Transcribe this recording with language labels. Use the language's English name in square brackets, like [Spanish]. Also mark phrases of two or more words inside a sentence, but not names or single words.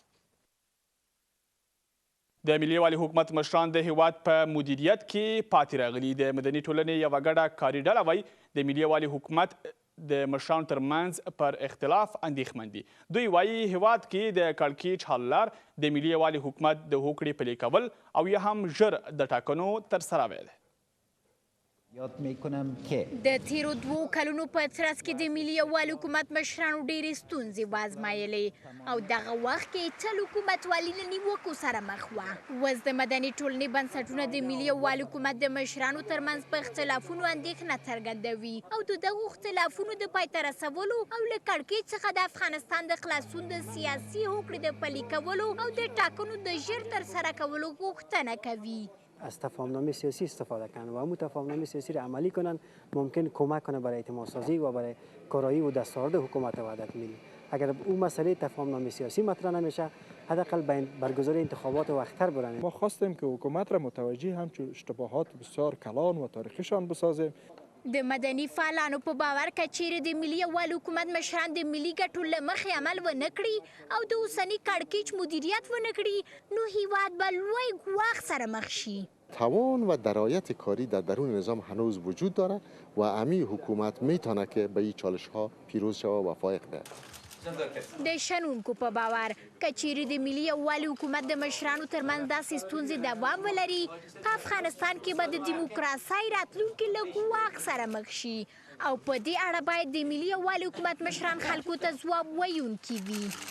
[Pashto] د ملي یووالي حکومت مشران د هیواد په مدیریت کې پاتې راغلي. د مدني ټولنې یوه ګډه کاري ډله وایي د ملي یووالي حکومت د مشرانو ترمنځ پر اختلاف اندېښمن دي. دوی وایي هیواد کې د کړکېچ حل لار د ملي یووالي حکومت د هوکړې پلي کول او یا هم ژر د ټاکنو ترسروی دی. [Persian] یاد میکنم که [Pashto] د تیرو 2 کلونو په ترڅ کې د ملي یووالي حکومت مشرانو ډېرې ستونزې وازمایلې او دغه وخت کې تل حکومتوالي له نیوکو سره مخ وه. اوس د مدني ټولنې بنسټونه د ملي یووالي حکومت د مشرانو ترمنځ په اختلافونو اندېښنه څرګندوي او د دغو اختلافونو د پای ته رسولو او له کړکېچ څخه د افغانستان د خلاصون د سیاسي هوکړې د پلي کولو او د ټاکنو د ژر ترسره کولو غوښتنه کوي. [Persian] از تفاهمنامه سیاسی استفاده کنند و همون تفاهمنامه سیاسی را عملی کنند ممکن کمک کنه برای اعتماد سازی و برای کارایی و دستاورد حکومت وحدت ملی. اگر اون مسئله تفاهمنامه سیاسی مطرح نمیشه حداقل برگزاری انتخابات وقت‌تر برند. ما خواستیم که حکومت را متوجه همچون اشتباهات بسیار کلان و تاریخیشان بسازیم. [Pashto] د مدني فعالانو په باور که چیرې د ملي یووالي حکومت مشران د ملي ګټو له مخې عمل ونه کړي او د اوسني کړکېچ مدیریت ونه کړي نو هیواد به لوی ګواښ سره مخ شي. [Persian] توان و درایت کاری در درون نظام هنوز وجود داره و امی حکومت میتونه که به این چالش ها پیروز شود و فائق ده. [Pashto] د شنونکو په باور که چیرې د ملي یووالي حکومت د مشرانو ترمنځ داسې ستونزې دوام ولري په افغانستان کې به د دیموکراسۍ راتلونکي له ګواښ سره مخ شي او په دې اړه باید د ملي یووالي حکومت مشران خلکو ته ځواب ویونکي وي.